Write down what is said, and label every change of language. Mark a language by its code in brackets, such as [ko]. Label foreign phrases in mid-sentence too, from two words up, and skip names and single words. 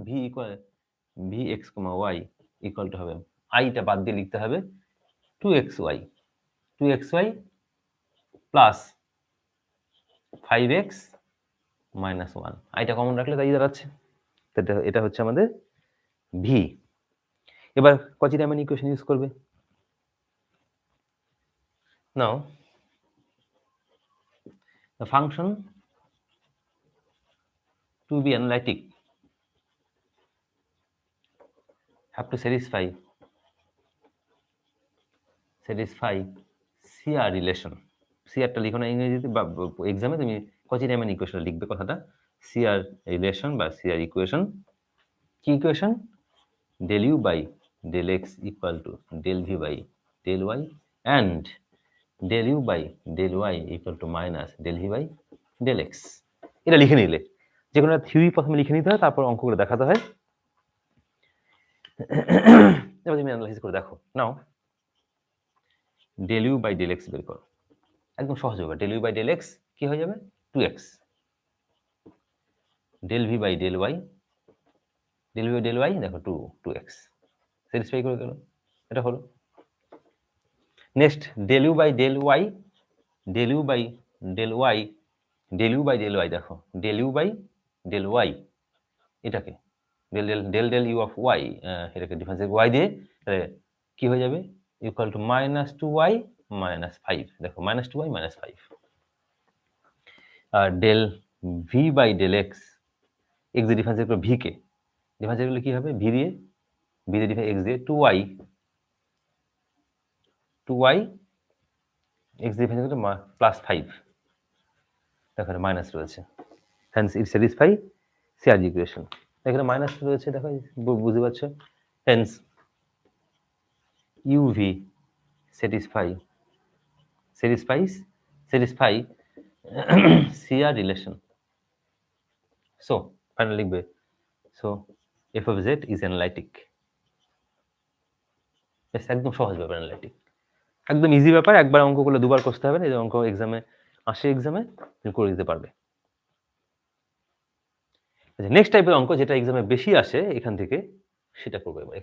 [bn] v ইকুয়াল vx, y [en] equal to [bn] হবে, i টা বাদ দিয়ে লিখতে হবে 2xy প্লাস 5x মাইনাস 1, আইটা কমন রাখলে তাই দাঁড়াচ্ছে। এটা হচ্ছে আমাদের v। এবার কচি রামান ইকুয়েশন ইউজ করবে। [en] নাও the function to be analytic have to satisfy CR relation। [bn] CR টা লিখো না ইংরেজিতে, বা এক্সামে তুমি কচি রাইমান ইকুয়েশন লিখবে কথাটা, [en] CR relation [bn] বা [en] CR equation. [bn] কি ইকুয়েশন? [en] del u by del x equal to del v by del y and del u by del y equal to minus del v by del x। [bn] এটা লিখে নিলে, যে কোনো থিওরি প্রথমে লিখে নিতে হয়, তারপর অঙ্কগুলো দেখাতে হয়। এবার তুমি অ্যানালাইসিস করে দেখো। নাও [en] del u by del x [bn] বের করো, একদম সহজ হবে। [en] del u by del x কি হয়ে যাবে? 2x। del v by del y, del v by del y দেখো 2x, স্যাটিসফাই [bn] করে গেল, এটা হলো। [en] নেক্সট del u by del y, del u by del y, del u by del y দেখো, del u by del y এটাকে del del del del u of y, [bn] এটাকে ডিফারেন্স y দিয়ে তাহলে কি হয়ে যাবে? [en] equal to minus 2y minus 5. [bn] দেখো [en] minus 2y minus 5. [bn] আর [en] del v by del x, [bn] x দিয়ে ডিফারেন্স করো v কে, ডিফারেন্স করলে কি হবে? v দিয়ে ডিফারেন্স x দিয়ে 2y x দিয়ে ডিফারেন্স করলে প্লাস 5, দেখো মাইনাস রয়েছে, [en] hence it satisfy CRG equation। [bn] এখানে মাইনাস রয়েছে, দেখো বুঝতে পারছো, [en] hence uv satisfies CR relation। [bn] so ফাইনাল লিখবে, [en] so f of z is analytic। [bn] একদম সহজ ব্যাপার, অ্যানালাইটিক একদম ইজি ব্যাপার। একবার অঙ্কগুলো দুবার করতে হবে না, এই অঙ্ক এক্সামে আসে, এক্সামে তুমি করে দিতে পারবে। আচ্ছা, নেক্সট টাইপের অঙ্ক যেটা এক্সামে বেশি আসে এখান থেকে, সেটা করবো এবার।